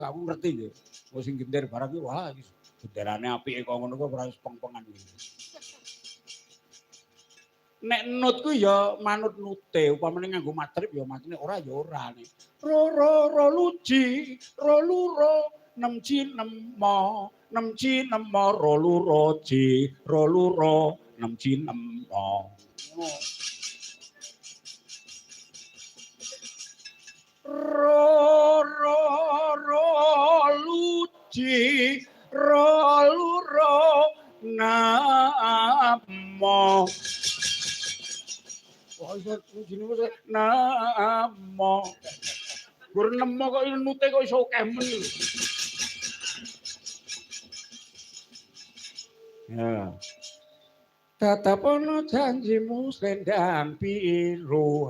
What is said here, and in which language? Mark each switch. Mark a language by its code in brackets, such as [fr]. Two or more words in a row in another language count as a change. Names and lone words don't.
[jv] Kamu ngerti nggih. Wong sing gender barang iki wah genderane apike kok ngono kok ora peng-pengan iki. Nek nut ku ya manut nute, upamane nganggo matrip ya matine ora ya ora nek. Ro luji, ro luro, nem ji nem mo, nem ji nem mo, ro luro ji, ro luro, nem ji nem mo. Ro luji, ro luro, namo. Kok iso jenenge kok namo. Gur nemo kok nute kok iso akeh men. Ya. Tatapono janjimu selendang biru.